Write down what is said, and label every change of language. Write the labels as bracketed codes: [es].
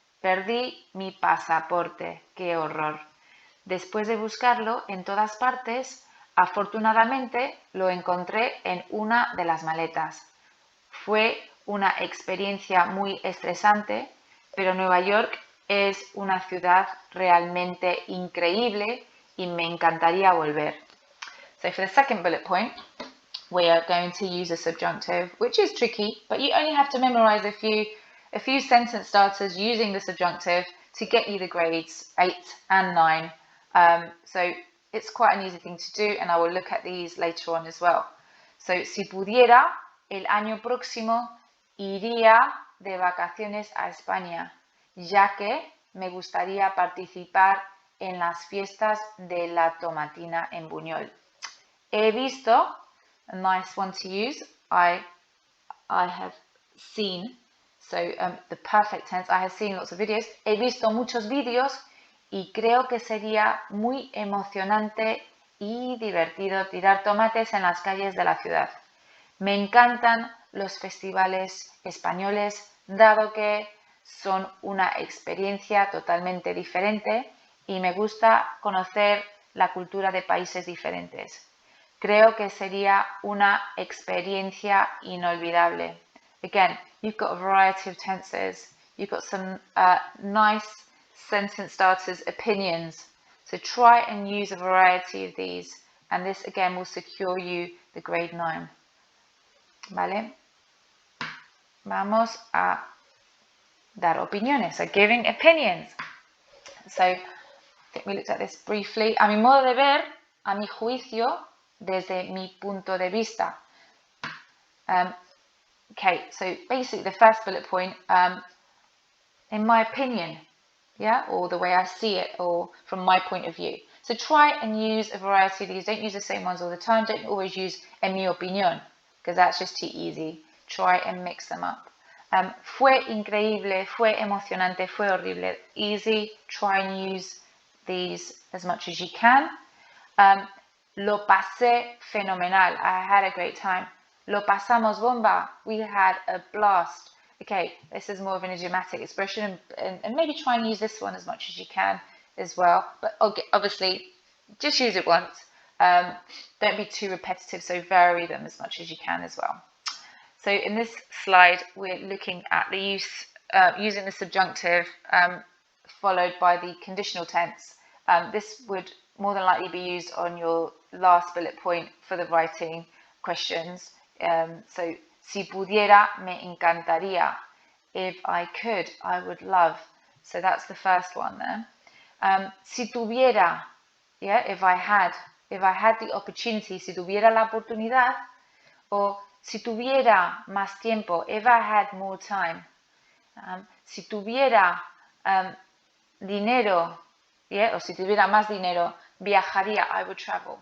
[es] Perdí mi pasaporte. ¡Qué horror! Después de buscarlo en todas partes, Afortunadamente lo encontré en una de las maletas. Fue una experiencia muy estresante, pero Nueva York es una ciudad realmente increíble y me encantaría volver. [en] So for the second bullet point, we are going to use a subjunctive, which is tricky, but you only have to memorize a few sentence starters using the subjunctive to get you the grades 8 and 9. So it's quite an easy thing to do, and I will look at these later on as well. So, [es] si pudiera, el año próximo iría de vacaciones a España, ya que me gustaría participar en las fiestas de la tomatina en Buñol. He visto, [en] a nice one to use, I have seen, so the perfect tense, I have seen lots of videos. [es] He visto muchos vídeos y creo que sería muy emocionante y divertido tirar tomates en las calles de la ciudad. Me encantan los festivales españoles, dado que son una experiencia totalmente diferente y me gusta conocer la cultura de países diferentes. Creo que sería una experiencia inolvidable. [en] Again, you've got a variety of tenses. You've got some nice sentence starters, opinions. So try and use a variety of these. And this, again, will secure you the grade 9. ¿Vale? [es] Vamos a dar opiniones. [en] So giving opinions. So I think we looked at this briefly. [es] A mi modo de ver, a mi juicio, desde mi punto de vista. [en] Okay, so basically the first bullet point, in my opinion, yeah, or the way I see it, or from my point of view. So try and use a variety of these. Don't use the same ones all the time. Don't always use [es] en mi opinión, [en] because that's just too easy. Try and mix them up. [es] Fue increíble, fue emocionante, fue horrible. [en] Easy. Try and use these as much as you can. [es] Lo pasé fenomenal. [en] I had a great time. [es] Lo pasamos bomba. [en] We had a blast. Okay, this is more of an idiomatic expression, and maybe try and use this one as much as you can as well. But obviously, just use it once. Don't be too repetitive, so vary them as much as you can as well. So in this slide, we're looking at the use using the subjunctive followed by the conditional tense. This would more than likely be used on your last bullet point for the writing questions. So, [es] si pudiera, me encantaría. [en] If I could, I would love. So that's the first one there. [es] Si tuviera, [en] yeah, if I had the opportunity, [es] si tuviera la oportunidad, [en] or [es] si tuviera más tiempo, [en] if I had more time. [es] Si tuviera dinero, [en] yeah, or [es] si tuviera más dinero, viajaría, [en] I would travel.